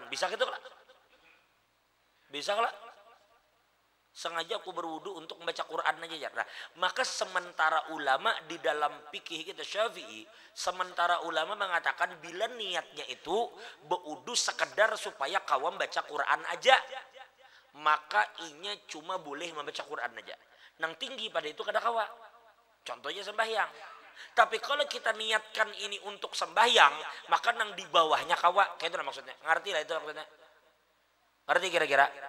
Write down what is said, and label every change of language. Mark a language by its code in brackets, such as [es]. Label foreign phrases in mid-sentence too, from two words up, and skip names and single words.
[id] Bisa gitu lah? Bisa lah? Sengaja aku berwudu untuk membaca Quran aja. Nah, maka sementara ulama di dalam fikih kita Syafi'i, sementara ulama mengatakan bila niatnya itu berwudu sekedar supaya kawam baca Quran aja, maka inya cuma boleh membaca Quran aja. [bjn] Nang tinggi pada itu kada kawa. [id] Contohnya sembahyang. Tapi kalau kita niatkan ini untuk sembahyang, maka nang di bawahnya kawa. Kayak itu maksudnya. Ngerti lah itu maksudnya. Ngerti kira-kira?